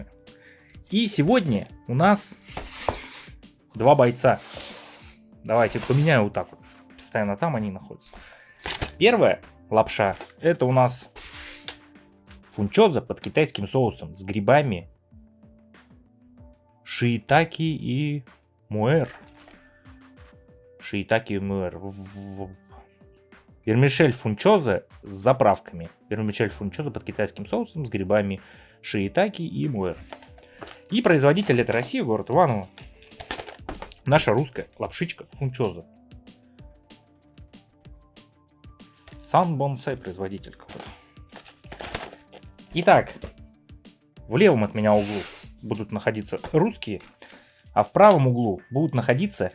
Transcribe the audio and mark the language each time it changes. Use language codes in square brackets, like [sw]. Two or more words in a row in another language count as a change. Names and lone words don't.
[ru] И сегодня у нас два бойца. Давайте поменяю вот так вот. Постоянно там они находятся. Первая лапша, это у нас фунчоза под китайским соусом с грибами, шиитаки и муэр. Шиитаки и муэр. Вермишель фунчоза с заправками. Вермишель фунчоза под китайским соусом с грибами, шиитаки и муэр. И производитель — это Россия, город Иваново. Наша русская лапшичка фунчоза. Сан Бонсай производитель какой-то. Итак, в левом от меня углу будут находиться русские, а в правом углу будут находиться...